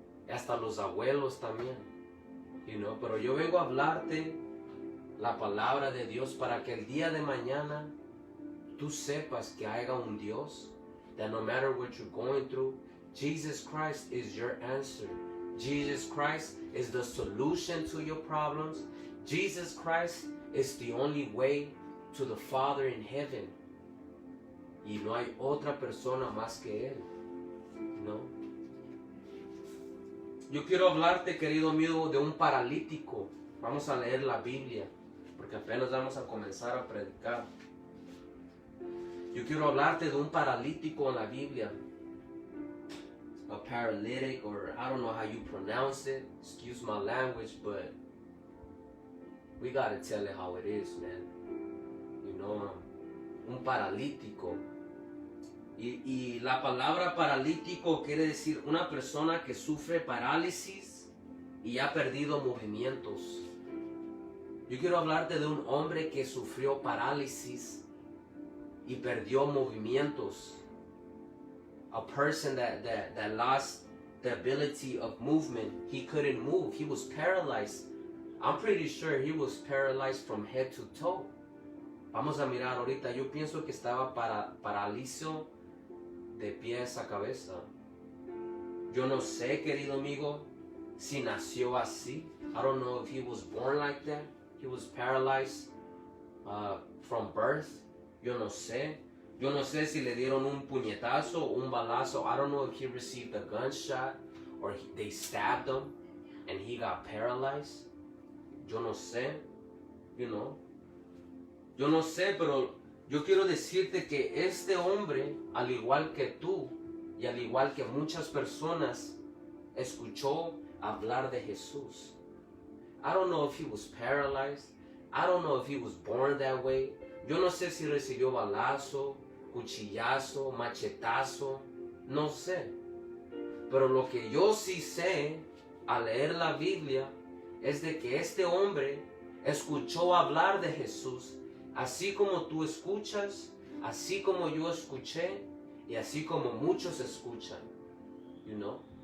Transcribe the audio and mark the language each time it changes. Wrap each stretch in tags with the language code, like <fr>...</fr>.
<es>hasta los abuelos también,</es> <en>you know,</en> <es>pero yo vengo a hablarte la palabra de Dios para que el día de mañana tú sepas que haya un Dios,</es> <en>that no matter what you're going through, Jesus Christ is your answer. Jesus Christ is the solution to your problems. Jesus Christ is the only way to the Father in heaven.</en> <es>Y no hay otra persona más que Él. ¿No? Yo quiero hablarte, querido amigo, de un paralítico. Vamos a leer la Biblia, porque apenas vamos a comenzar a predicar. Yo quiero hablarte de un paralítico en la Biblia.</es> <en>A paralytic, or I don't know how you pronounce it. Excuse my language, but we gotta tell it how it is, man. You know,</en> <es>un paralítico. Y la palabra paralítico quiere decir una persona que sufre parálisis y ha perdido movimientos. Yo quiero hablarte de un hombre que sufrió parálisis y perdió movimientos.</es> <en>A person that lost the ability of movement. He couldn't move. He was paralyzed. I'm pretty sure he was paralyzed from head to toe.</en> <es>Vamos a mirar ahorita. Yo pienso que estaba paralizo de pies a cabeza. Yo no sé, querido amigo, si nació así.</es> <en>I don't know if he was born like that. He was paralyzed from birth.</en> <es>Yo no sé. Yo no sé si le dieron un puñetazo, un balazo.</es> <en>I don't know if he received a gunshot or they stabbed him and he got paralyzed.</en> <es>Yo no sé,</es> <en>you know.</en> <es>Yo no sé, pero yo quiero decirte que este hombre, al igual que tú y al igual que muchas personas, escuchó hablar de Jesús.</es> <en>I don't know if he was paralyzed. I don't know if he was born that way.</en> <es>Yo no sé si recibió balazo, cuchillazo, machetazo, no sé. Pero lo que yo sí sé al leer la Biblia es de que este hombre escuchó hablar de Jesús, así como tú escuchas, así como yo escuché y así como muchos escuchan,</es> <en>you know?</en>